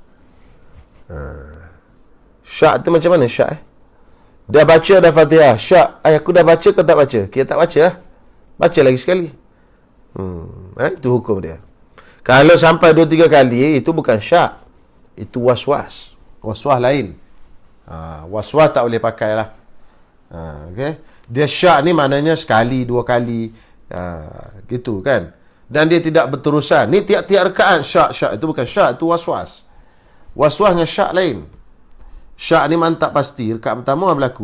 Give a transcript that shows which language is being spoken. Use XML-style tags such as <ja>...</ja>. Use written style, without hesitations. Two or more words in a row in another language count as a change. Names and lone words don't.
<ms>Syak tu macam mana syak? Dah baca dah Fatihah. Syak. Aku dah baca ke tak baca? Kita tak baca lah. Baca lagi sekali. Itu hukum dia. Kalau sampai 2-3 kali, itu bukan syak. Itu was-was. Was-was lain. Was-was tak boleh pakai lah. Okay? Dia syak ni maknanya sekali, 2 kali. Gitu kan. Dan dia tidak berterusan. Ni tiap-tiap rekaat syak. Itu bukan syak. Itu was-was. Was-was dengan syak lain. Syak ni mantap pasti. Rekaat pertama berlaku.</ms>